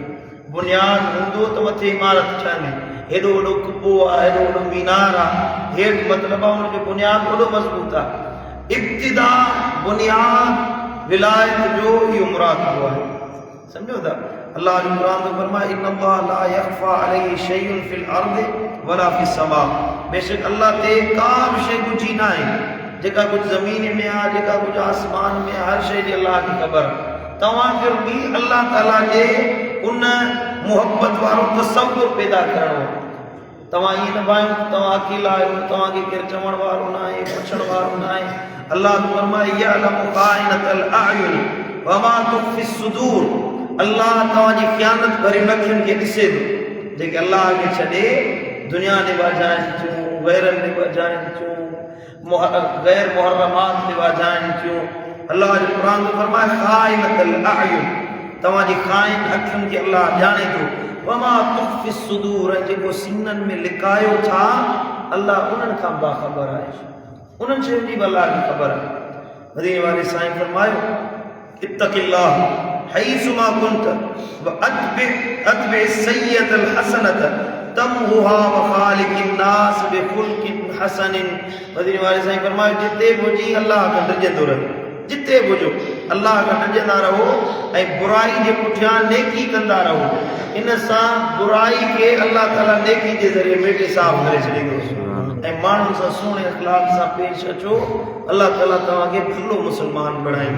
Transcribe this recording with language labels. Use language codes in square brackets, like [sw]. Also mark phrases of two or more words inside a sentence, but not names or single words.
[sd] बुनियाद हूंदो त मथे इमारत ठहंदी। हेॾो वॾो कुबो आहे, हेॾो वॾो मीनार आहे, हेठि मतिलबु आहे हुनजो बुनियाद वॾो मज़बूत आहे। इब्तिदा बुनियाद विलायत जो इहो मुराक़बो आहे। सम्झो था? अल्लाह जो क़ुरान में फरमाए [ar] إن الله لا يخفى عليه شيء في الأرض ولا في السماء, [sd] बेशक अल्लाह ते का बि शइ ॻुझी न आहे। जेका कुझु ज़मीन में आहे, जेका कुझु आसमान में आहे, हर शइ जी अल्लाह खे ख़बर आहे। तव्हांखे बि अल्लाह ताला जे उन मुहबत वारो तसव्वुर पैदा करणो आहे। तव्हां ईअं न भायो तव्हां अकेला आहियो, तव्हांखे केरु चवण वारो न आहे, पुछण वारो न आहे। अल्लाह फरमाए [ar] يعلم خائنة الأعين وما تخفي الصدور, [sd] अल्लाह तव्हांजी ख़यानत भरियल अखियुनि खे ॾिसे थो। जेके अल्लाह खे छॾे दुनिया ते वाजाइनि थियूं, गैरनि ते वाजाइनि थियूं, गैर मुहर्रमात ते वाजाइनि थियूं। अल्लाह जो क़ुरान में फरमाए [ar] خائنة الأعين, [sd] तव्हांजी ख़ाइन अखियुनि खे अल्लाह ॼाणे थो। [ar] وما تخفي الصدور, [sd] जेको सीननि में लिकायो था अल्लाह उन्हनि खां बाख़बर आहे। उन्हनि शयुनि जी बि अल्लाह खे ख़बर आहे। मदीने वाले साईं फरमायो [ar] اتق الله حيثما كنت وأتبع السيئة الحسنة تمحها وخالق الناس بخلق حسن. [sd] मदीने वाले साईं फरमायो जिते बि हुजी अल्लाह खां ॾिजंदो रहे, जिते बि हुजो अल्लाह खां ॾिजंदा रहो ऐं बुराई जे पुठियां नेकी कंदा रहो। इन सां बुराई खे अल्लाह ताला नेकी जे ज़रिए मेटे साफ़ करे छॾींदो ऐं माण्हुनि सां सुहिणे अख़लाक़ सां पेश अचो, अल्लाह ताला तव्हांखे भलो मुस्लमान बणाईंदो।